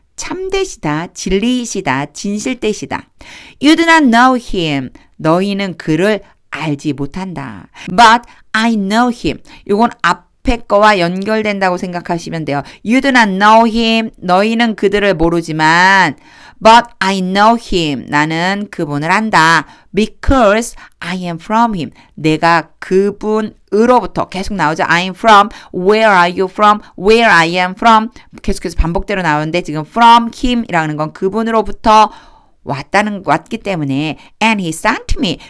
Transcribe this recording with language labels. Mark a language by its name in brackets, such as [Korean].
[Korean] 참되시다, 진리이시다, 진실되시다. [English] You do not know him. [Korean] 너희는 그를 알지 못한다. [English] But I know him. [Korean] 이건 앞에 거와 연결된다고 생각하시면 돼요. [English] You do not know him. [Korean] 너희는 그들을 모르지만 [English] But I know him. [Korean] 나는 그분을 안다. [English] Because I am from him. [Korean] 내가 그분으로부터 계속 나오죠. [English] I am from. Where are you from? Where I am from. [Korean] 계속해서 반복대로 나오는데 지금 from him이라는 건 그분으로부터 왔기 때문에 [English] and he sent me.